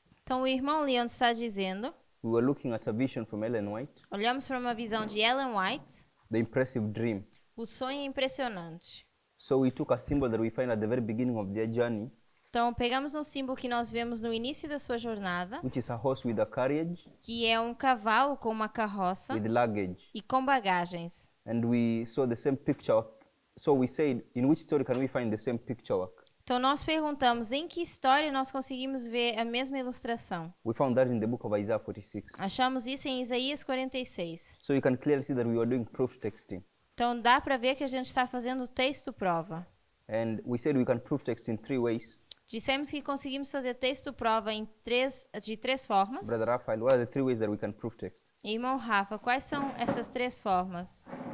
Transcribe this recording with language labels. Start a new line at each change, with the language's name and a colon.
Portuguese: Então o irmão Leon está dizendo,
English: we were looking at a vision from Ellen White,
Portuguese: olhamos para uma visão de Ellen White,
English: the impressive dream.
Portuguese: o sonho impressionante.
English: So we took a symbol that we find at the very beginning of their journey,
Portuguese: Então pegamos um símbolo que nós vemos no início da sua jornada,
English: which is a horse with a carriage,
Portuguese: que é um cavalo com uma carroça
English: with luggage.
Portuguese: e com bagagens.
English: And we saw the same picture. So we said, in which story can we find the same picture work?
Portuguese: Então nós perguntamos em que história nós conseguimos ver a mesma ilustração.
English: We found that in the book of Isaiah 46.
Portuguese: Achamos isso em Isaías 46.
English: So you can clearly see that we were doing proof texting.
Portuguese: Então dá para ver que a gente está fazendo texto prova.
English: And we said we can proof text in 3 ways.
Portuguese: Dissemos que conseguimos fazer texto prova de três formas.
English: Brother Raphael, what are the 3 ways that we can proof text?
Portuguese: Irmão Rafa, quais são essas três formas?